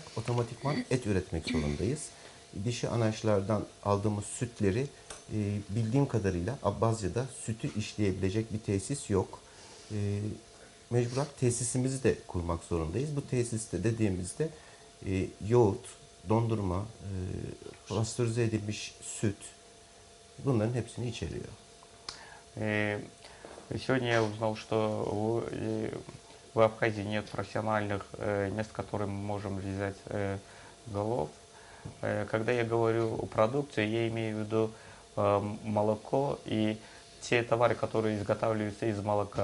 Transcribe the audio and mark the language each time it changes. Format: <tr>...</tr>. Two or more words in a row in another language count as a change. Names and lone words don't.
<tr>Otomatikman et üretmek zorundayız. Dişi anaçlardan aldığımız sütleri bildiğim kadarıyla Abbazya'da sütü işleyebilecek bir tesis yok. Mecburen tesisimizi de kurmak zorundayız. Bu tesiste dediğimizde yoğurt, dondurma, pastörize edilmiş süt, bunların hepsini içeriyor.</tr> <ru>Сегодня я узнал, что в Абхазии нет профессиональных мест, которые мы можем резать голов. Когда я говорю о продукции, я имею в виду молоко и те товары, которые изготавливаются из молока.</ru>